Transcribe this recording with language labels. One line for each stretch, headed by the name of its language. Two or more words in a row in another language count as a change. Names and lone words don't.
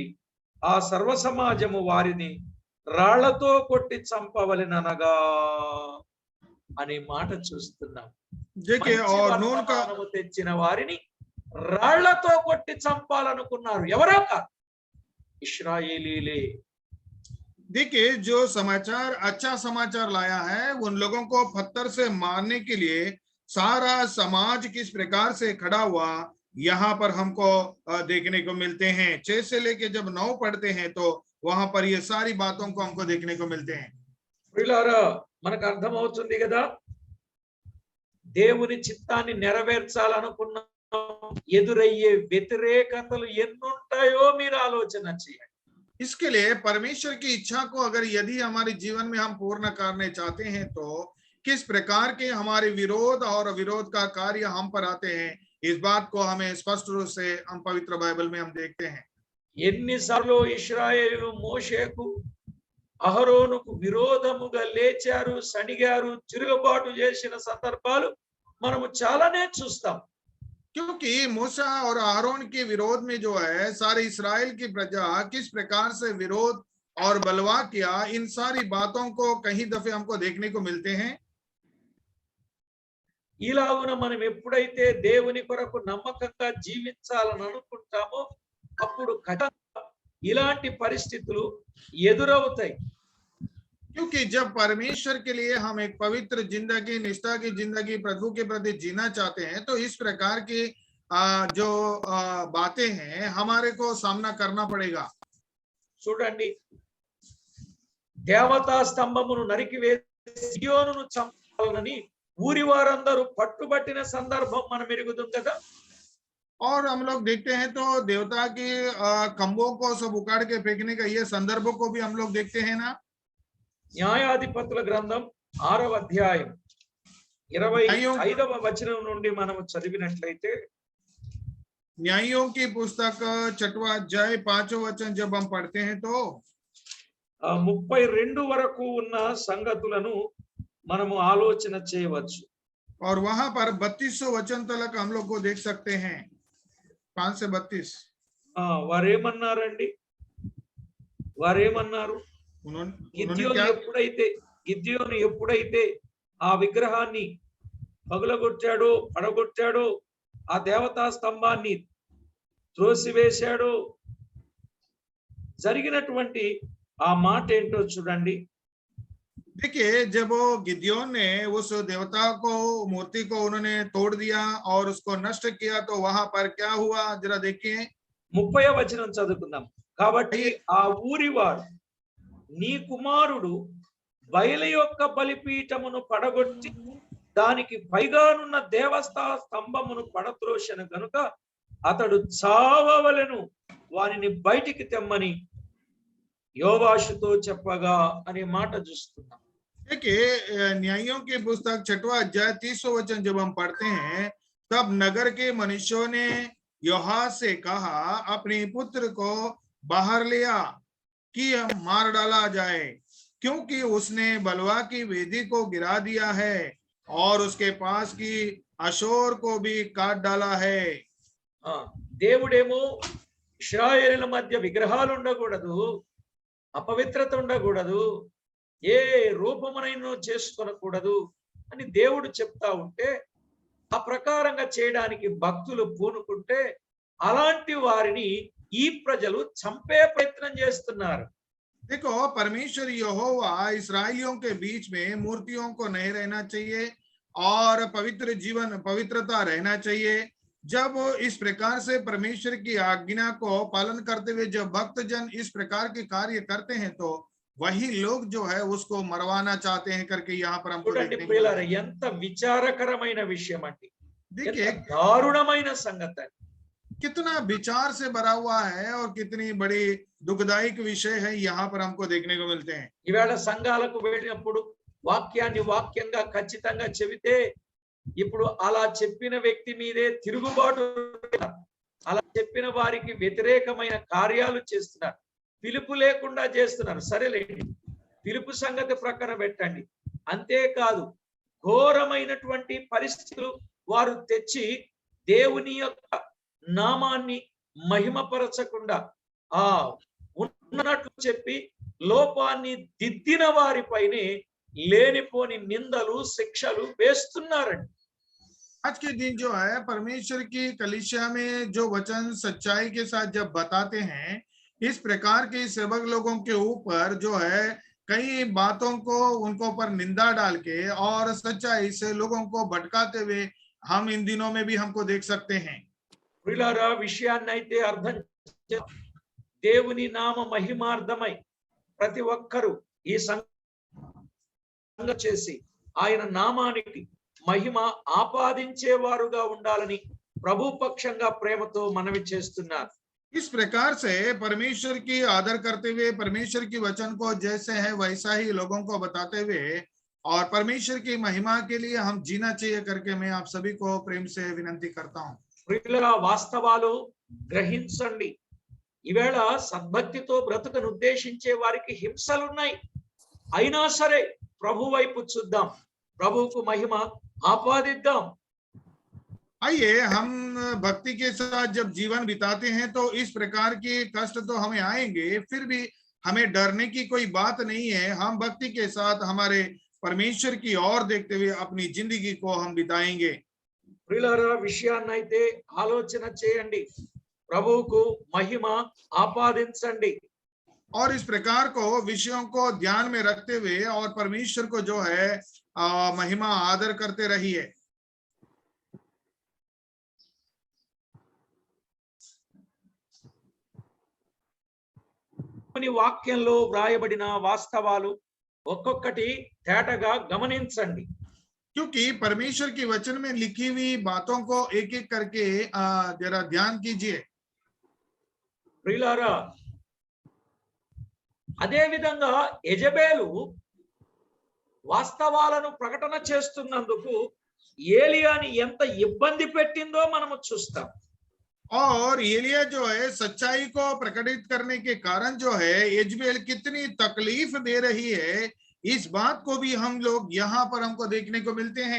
Telugu: ఆ సర్వ సమాజము వారిని రాళ్లతో కొట్టి చంపవలెననగా అనే మాట చూస్తున్నాం. తెచ్చిన వారిని రాళ్లతో కొట్టి చంపాలనుకున్నారు, ఎవరో కాదు, ఇశ్రాయేలీలే.
Hindi: देखिए जो समाचार अच्छा समाचार लाया है उन लोगों को पत्थर से मारने के लिए सारा समाज किस प्रकार से खड़ा हुआ यहाँ पर हमको देखने को मिलते हैं। 6 से लेके जब 9 पढ़ते हैं तो वहां पर ये सारी बातों को हमको देखने को मिलते हैं।
Telugu: ప్రియులారా, మనకు అర్థమవుతుంది కదా, దేవుని చిత్తాన్ని నెరవేర్చాలనుకున్న ఎదురయ్యే వ్యతిరేకతలు ఎన్నుంటాయో మీరు ఆలోచన చేయండి.
Hindi: इसके लिए परमेश्वर की इच्छा को अगर यदि हमारे जीवन में हम पूर्ण करने चाहते हैं तो किस प्रकार के हमारे विरोध और अविरोध का कार्य हम पर आते हैं, इस बात को हमें स्पष्ट रूप से हम पवित्र बाइबल में हम देखते हैं।
Telugu: ఎన్నిసార్లు ఇశ్రాయేలు మోషేకు అహరోనుకు విరోధముగా లేచారు, సణిగారు, తిరుగుబాటు చేసిన సందర్భాలు మనము చాలానే చూస్తాం.
Hindi: क्योंकि मूसा और आरोन के विरोध में जो है सारे इस्राएल की प्रजा किस प्रकार से विरोध और बलवा किया, इन सारी बातों को कहीं दफे हमको देखने को मिलते हैं।
Telugu: ఇలాగున మనం ఎప్పుడైతే దేవుని కొరకు నమ్మకంగా జీవించాలని అనుకుంటామో అప్పుడు ఖచ్చితంగా ఇలాంటి పరిస్థితులు ఎదురవుతాయి.
Hindi: क्योंकि जब परमेश्वर के लिए हम एक पवित्र जिंदगी, निष्ठा की जिंदगी प्रभु के प्रति जीना चाहते हैं तो इस प्रकार की जो बातें हैं हमारे को सामना करना पड़ेगा।
Telugu: చూడండి, దేవతా స్తంభమును నరికివేసి సియోనును చంపాలని ఊరి వారందరూ పట్టుబట్టిన సందర్భం మనం ఎరుగుదాం కదా.
Hindi: और हम लोग देखते हैं तो देवता के खंभों को सब उखाड़ के फेंकने का ये संदर्भ को भी हम लोग देखते हैं ना।
Telugu: న్యాయాధిపతుల గ్రంథం 6వ అధ్యాయం 25వ వచనం నుండి మనము చదివినట్లయితే,
Hindi: न्यायों की पुस्तक 6वां अध्याय 5वां वचन जब हम पढ़ते हैं तो
Telugu: 32 వరకు ఉన్న సంగతులను మనము ఆలోచన చేయవచ్చు.
Hindi: और वहां पर 32 वचन तक हम लोग को देख सकते हैं, 5 से 32।
Telugu: వారేమన్నారు గిద్యోను ఎప్పుడైతే ఆ విగ్రహాన్ని పడగొట్టాడో ఆ దేవతా స్తంభాన్ని త్రోసివేశాడో జరిగినటువంటి ఆ మాట ఏంటో చూడండి.
Hindi: देखिए, जब वो गिद्योन ने उस देवता को, मूर्ति को उन्होंने तोड़ दिया और उसको नष्ट किया तो वहां पर क्या हुआ जरा देखिए।
Telugu: 30వ వచనం చదువుకుందాం. కాబట్టి ఆ ఊరివాడు, నీ కుమారుడు బయలు యొక్క బలిపీఠమును పడగొట్టి దానికి పైగానున్న దేవస్థా స్తంభమును పడత్రోషను గనుక అతడు చావవలెను, వానిని బయటికి తెమ్మని యోవాషుతో చెప్పగా అనే మాట చూస్తున్నాం.
Hindi: देखिए, न्यायों की पुस्तक 6वां अध्याय 30वां वचन जब हम पढ़ते हैं तब नगर के मनुष्यों ने योआश से कहा, अपने पुत्र को बाहर लिया कि मार डाला जाए, क्योंकि उसने बलवा की वेदी को गिरा दिया है और उसके पास की अशोर को भी काट डाला है।
Telugu: దేవుడేమో ఇశ్రాయేలుల మధ్య విగ్రహాలు ఉండకూడదు, అపవిత్రత ఉండకూడదు, ఏ రూపమునైనా చేసుకొనకూడదు అని దేవుడు చెప్తా ఉంటే ఆ ప్రకారంగా చేయడానికి భక్తులు పూనుకుంటే అలాంటి వారిని ఈ ప్రజలు చంపే ప్రయత్నం చేస్తున్నారు.
Hindi: देखो, परमेश्वर यहोवा इस्राएलियों के बीच में मूर्तियों को नहीं रहना चाहिए और पवित्र जीवन, पवित्रता रहना चाहिए। जब इस प्रकार से परमेश्वर की आज्ञा को पालन करते हुए जब भक्तजन इस प्रकार के कार्य करते हैं तो वही लोग जो है उसको मरवाना चाहते हैं करके यहाँ पर हमको देखने को मिलता है।
Telugu: ఎంత విచారకరమైన విషయం అండి,
Hindi: देखिए
Telugu: దారుణమైన సంగతి,
Hindi: कितना विचार से भरा हुआ है और कितनी बड़ी दुखदायक विषय है यहाँ पर हमको देखने को मिलते हैं।
Telugu: ఈవేళ సంఘాలకు వెళ్ళినప్పుడు వాక్యాన్ని వాక్యంగా ఖచ్చితంగా చెబితే ఇప్పుడు అలా చెప్పిన వ్యక్తి మీదే తిరుగుబాటు, అలా చెప్పిన వారికి వ్యతిరేకమైన కార్యాలు చేస్తున్నారు, పిలుపు లేకుండా చేస్తున్నారు. సరేలేండి, పిలుపు సంగతి ప్రక్కన పెట్టండి. అంతేకాదు, ఘోరమైనటువంటి పరిస్థితులు వారు తెచ్చి దేవుని యొక్క నామాన్ని మహిమపరచకుండా ఉన్నట్లు చెప్పి లోపాన్ని దిద్దిన వారిపైనే లేనిపోని నిందలు, శిక్షలు వేస్తున్నారండి.
Hindi: आज के दिन जो है परमेश्वर की कलीसिया में जो वचन सच्चाई के साथ जब बताते हैं, इस प्रकार के सेवक लोगों के ऊपर जो है कई बातों को उनको पर निंदा डाल के और सच्चाई से लोगों को भटकाते हुए हम इन दिनों में भी हमको देख सकते हैं।
Telugu: ప్రియులారా, విషయాన్నైతే అర్థం దేవుని నామ మహిమార్థమై ప్రతి ఒక్కరూ ఈ చేసి ఆయన నామానికి మహిమ ఆపాదించేవారుగా ఉండాలని ప్రభు పక్షంగా ప్రేమతో మనవి చేస్తున్నారు.
Hindi: इस प्रकार से परमेश्वर की आदर करते हुए परमेश्वर की वचन को जैसे है वैसा ही लोगों को बताते हुए और परमेश्वर की महिमा के लिए हम जीना चाहिए करके मैं आप सभी को प्रेम से विनती करता हूँ।
Telugu: ప్రియులారా, వాస్తవాలు గ్రహించండి. ఈవేళ సద్భక్తితో బ్రతుకును ఉద్దేశించే వారికి హింసలున్నాయి. అయినా సరే ప్రభు వైపు చూద్దాం, ప్రభువుకు మహిమ ఆపాదిద్దాం.
Hindi: आइए हम भक्ति के साथ जब जीवन बिताते हैं तो इस प्रकार के कष्ट तो हमें आएंगे, फिर भी हमें डरने की कोई बात नहीं है। हम भक्ति के साथ हमारे परमेश्वर की ओर देखते हुए अपनी जिंदगी को हम बिताएंगे।
Telugu: ప్రియులారా, విషయాన్నైతే ఆలోచన చేయండి, ప్రభువుకు మహిమ ఆపాదించండి.
Hindi: और इस प्रकार को विषयों को ध्यान में रखते हुए और परमेश्वर को जो है महिमा आदर करते रहिए।
Telugu: వాక్యంలో వ్రాయబడిన వాస్తవాలు ఒక్కొక్కటి తేటగా గమనించండి.
Hindi: क्योंकि परमेश्वर के वचन में लिखी हुई बातों को एक एक करके जरा ध्यान कीजिए।
Telugu: ప్రియులారా, అదే విధంగా యెజబేలు వాస్తవాలను ప్రకటన చేస్తున్నందుకు ఏలియాని ఎంత ఇబ్బంది పెట్టిందో మనము చూస్తాం.
Hindi: और एलिया जो है सच्चाई को प्रकटित करने के कारण जो है यजबेल कितनी तकलीफ दे रही है, इस बात को भी हम लोग यहाँ पर हमको देखने को मिलते हैं।